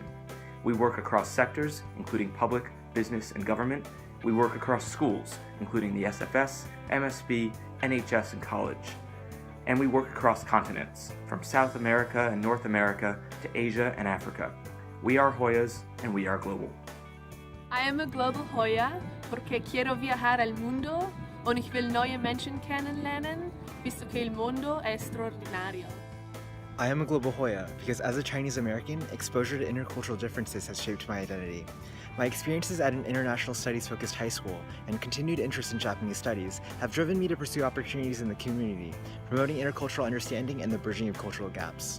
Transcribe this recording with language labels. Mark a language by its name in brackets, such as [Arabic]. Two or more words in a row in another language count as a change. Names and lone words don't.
[English] We work across sectors, including public, business, and government. We work across schools, including the SFS, MSB, NHS, and college. And we work across continents, from South America and North America to Asia and Africa. We are Hoyas, and we are global. I am a global Hoya [Spanish] porque quiero viajar al mundo [German] und ich will neue Menschen kennenlernen, [Spanish] visto que el mundo es extraordinario. [English] I am a global Hoya because as a Chinese American, exposure to intercultural differences has shaped my identity. My experiences at an international studies-focused high school and continued interest in Japanese studies have driven me to pursue opportunities in the community, promoting intercultural understanding and the bridging of cultural gaps.